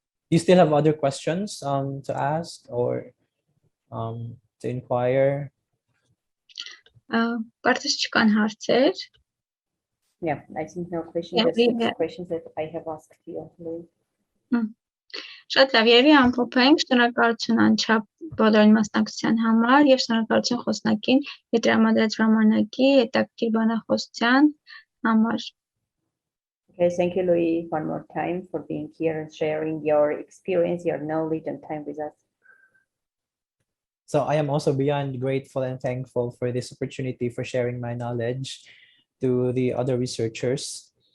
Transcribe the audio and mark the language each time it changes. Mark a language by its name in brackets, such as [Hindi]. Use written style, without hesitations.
[English] You still have other questions to ask or to inquire? [Armenian] Կարծես չկան հարցեր։ [English] Yeah, I think no questions. Yeah, Just the questions that I have asked you, Louis. [Armenian] Շատ լավ, երևի ամփոփենք, շնորհակալություն անչափ բոլորին մասնակցության համար եւ շնորհակալություն Խոսնակին ետրամադրած ժամանակի հետաքրքիր բանախոսության համար։ [English] Okay, thank you, Louis, one more time for being here and sharing your experience, your knowledge and time with us. So I am also beyond grateful and thankful for this opportunity for sharing my knowledge to the other researchers.